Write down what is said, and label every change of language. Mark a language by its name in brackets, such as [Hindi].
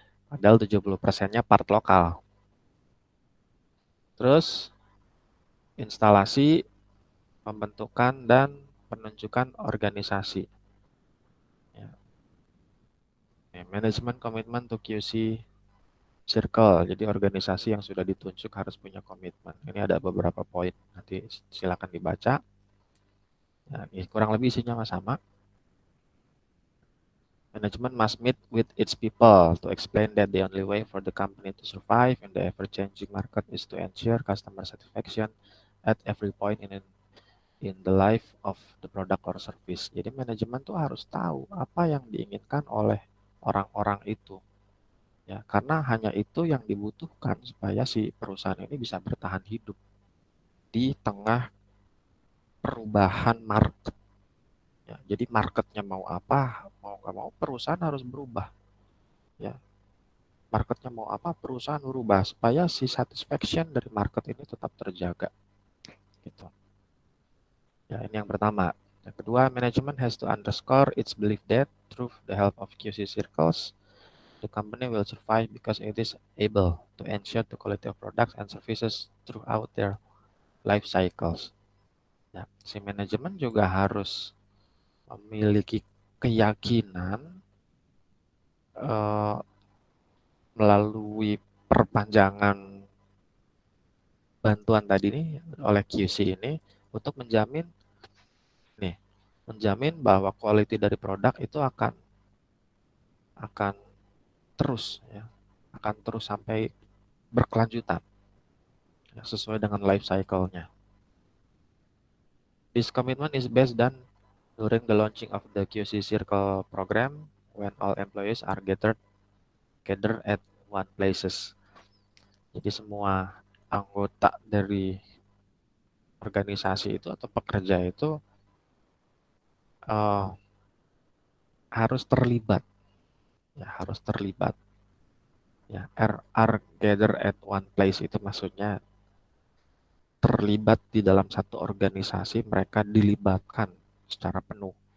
[Indonesian] Padahal 70%-nya part lokal. Terus instalasi, pembentukan, dan penunjukan organisasi. Ya. Manajemen komitmen to QC Circle. Jadi organisasi yang sudah ditunjuk harus punya komitmen. Ini ada beberapa poin. Nanti silakan dibaca. Nah, ini kurang lebih isinya sama. [English] Management must meet with its people to explain that the only way for the company to survive in the ever-changing market is to ensure customer satisfaction at every point in the life of the product or service. [Indonesian] Jadi manajemen tuh harus tahu apa yang diinginkan oleh orang-orang itu. Ya, karena hanya itu yang dibutuhkan supaya si perusahaan ini bisa bertahan hidup di tengah perubahan market. Ya, jadi marketnya mau apa, mau nggak mau perusahaan harus berubah. Ya, marketnya mau apa, perusahaan berubah supaya si satisfaction dari market ini tetap terjaga. Gitu. Ya, ini yang pertama. [English] Yang kedua, management has to underscore its belief that through the help of QC circles, the company will survive because it is able to ensure the quality of products and services throughout their life cycles. [Indonesian] Ya, si manajemen juga harus memiliki keyakinan eh, melalui perpanjangan bantuan tadi nih oleh QC ini untuk nih menjamin bahwa quality dari produk itu akan terus ya, akan terus sampai berkelanjutan ya, sesuai dengan life cycle-nya. [English] This commitment is based on during the launching of the QC Circle program when all employees are gathered at one places. [Indonesian] Jadi semua anggota dari organisasi itu atau pekerja itu uh, harus terlibat, ya harus terlibat. Ya, [English] are gather at one place [Indonesian] itu maksudnya terlibat di dalam satu organisasi, mereka dilibatkan secara penuh.